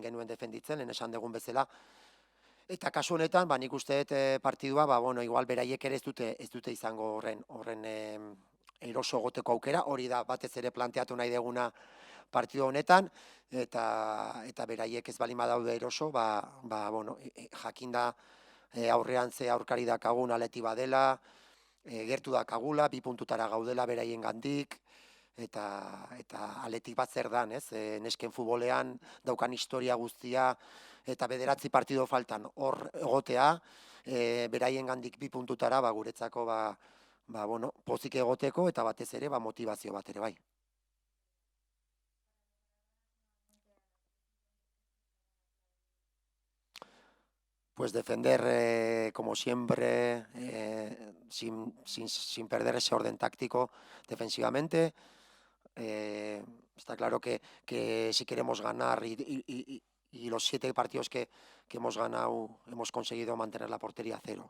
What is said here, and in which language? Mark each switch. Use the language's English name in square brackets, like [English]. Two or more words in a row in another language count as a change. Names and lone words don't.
[Basque] genuen defenditzen, lehen esan dugun bezala, eta kasu honetan, nik uste partidua, igual beraiek ere ez dute izango horren eroso goteko aukera, hori da batez ere planteatu nahi deguna partidu honetan, eta beraiek ez balima daude eroso, jakinda aurrean ze aurkari dakagun aleti badela, gertu dakagula, 2 puntutara gaudela beraien gandik, eta aletik bat zer dan, ez? Nesken futbolean daukan historia guztia, eta 9 partido faltan hor egotea, beraien gandik 2 puntutara, guretzako, pozik egoteko, eta batez ere, motivazio bat ere bai. [Spanish] Pues defender, como siempre, sin perder ese orden táctico defensivamente. Está claro que si queremos ganar y los 7 partidos que hemos ganado hemos conseguido mantener la portería a 0.